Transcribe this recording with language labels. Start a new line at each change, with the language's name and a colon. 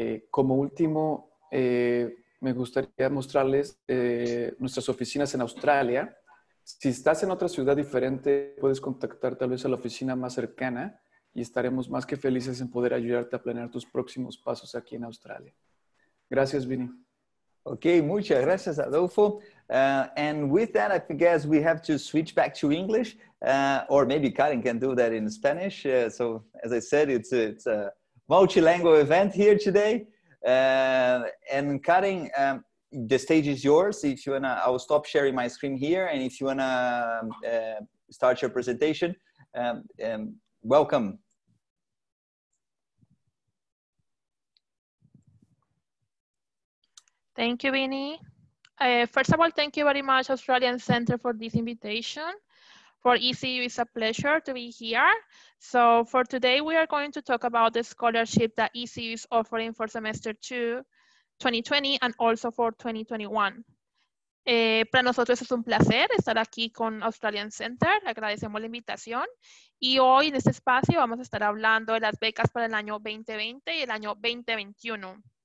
Spanish: Como último, me gustaría mostrarles nuestras oficinas en Australia. Si estás en otra ciudad diferente, puedes contactar tal vez a la oficina más cercana y estaremos más que felices en poder ayudarte a planear tus próximos pasos aquí en Australia. Gracias, Vini. Okay, muchas gracias, Adolfo.
English: And with that, I guess we have to switch back to English, or maybe Karen can do that in Spanish. So, as I said, it's a multilingual event here today. And Karen, the stage is yours. If you wanna, I will stop sharing my screen here, and if you wanna start your presentation, welcome. Thank you, Vinny. First of all, thank you very much, Australian Center, for this invitation. For ECU, it's a pleasure to be here. So for today, we are going to talk about the scholarship that ECU is offering for semester 2, 2020, and also for 2021.
Spanish: Para nosotros es un placer estar aquí con Australian Center. Agradecemos la invitación. Y hoy en este espacio vamos a estar hablando de las becas para el año 2020 y el año 2021.